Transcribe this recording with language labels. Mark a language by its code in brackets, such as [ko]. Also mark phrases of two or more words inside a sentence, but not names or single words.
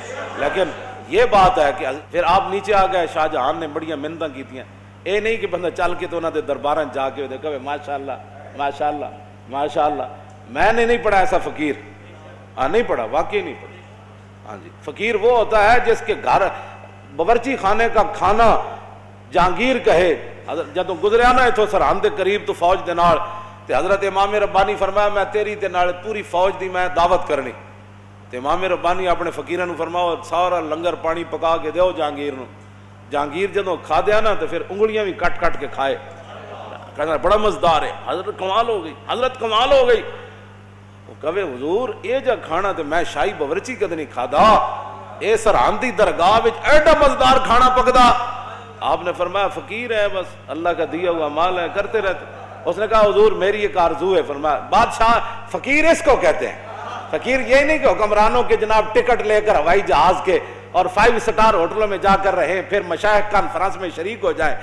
[ur] لیکن یہ بات ہے کہ پھر آپ نیچے آ گئے، شاہ جہان نے بڑیاں منتیں کی تھیں، اے نہیں کہ بندہ چل کے تو انہوں نے درباراں جا کے دیکھا ماشاءاللہ ماشاءاللہ ماشاءاللہ۔ میں نے نہیں پڑھا ایسا فقیر، نہیں پڑھا، واقعی نہیں پڑھا۔ ہاں جی، فقیر وہ ہوتا ہے جس کے گھر باورچی خانے کا کھانا جہانگیر کہے۔ [pa] جدوں گزریا نا اتوں سرحد دے قریب تو فوج دے نال، تے حضرت امام ربانی فرمایا میں تیری تے نال پوری فوج دی میں دعوت کرنی، تے امام ربانی اپنے فقیراں نوں فرماؤ سارا لنگر پانی پکا کے دیو جہانگیر نوں۔ جہانگیر جدوں کھا دیا نا تو پھر انگلیاں بھی کٹ کٹ کے کھائے، کہنا بڑا مزدار ہے، حضرت کمال ہو گئی، حضرت کمال ہو گئی۔ وہ کہے حضور اے جا کھانا تے میں شاہی باورچی کد نہیں کھادا، اے سرحد دی درگاہ وچ ایڈا مزدار کھانا پکدا۔ [ur] آپ نے فرمایا فقیر ہے، بس اللہ کا دیا ہوا مال ہے، کرتے رہتے۔ اس نے کہا حضور میری ایک آرزو ہے۔ فرمایا بادشاہ فقیر اس کو کہتے ہیں، فقیر یہ نہیں کہ حکمرانوں کے جناب ٹکٹ لے کر ہوائی جہاز کے اور 5 سٹار ہوٹلوں میں جا کر رہے پھر مشائخ کانفرنس میں شریک ہو جائے۔